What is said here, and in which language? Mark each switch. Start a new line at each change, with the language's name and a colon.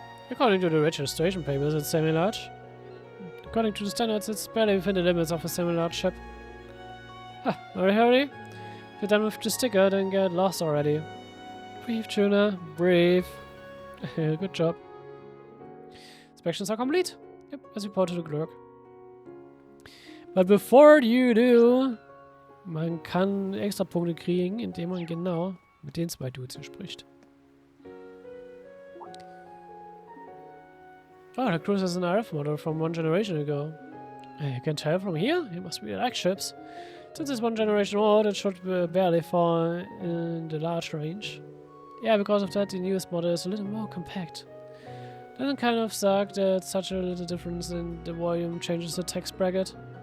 English: According to the registration papers, it's semi-large. According to the standards, it's barely within the limits of a semi-large ship. Hurry. If you're done with the sticker, then get lost already. Breathe, Tuna. Breathe. Good job. Inspections are complete. Yep, as reported to the clerk. But before you do,
German: man kann extra Punkte kriegen, indem man genau mit den zwei Dudes hier spricht.
English: Oh, the cruiser is an RF model from one generation ago. You can tell from here, it must be like ships. Since it's one generation old, it should barely fall in the large range. Yeah, because of that, the newest model is a little more compact. Doesn't kind of suck that such a little difference in the volume changes the text bracket.